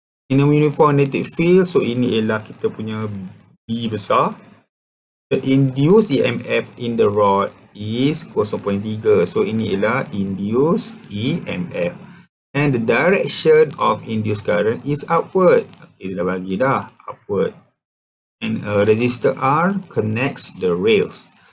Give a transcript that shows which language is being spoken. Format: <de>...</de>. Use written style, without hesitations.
<en>In a uniform magnetic field,</en> <ms>so ini ialah kita punya B besar.</ms> <en>The induced EMF in the rod is 0.3.</en> <ms>So ini ialah induced EMF.</ms> <en>And the direction of induced current is upward. Okay,</en> <ms>dia dah bagi dah,</ms> <en>upward. And a resistor R connects the rails.</en>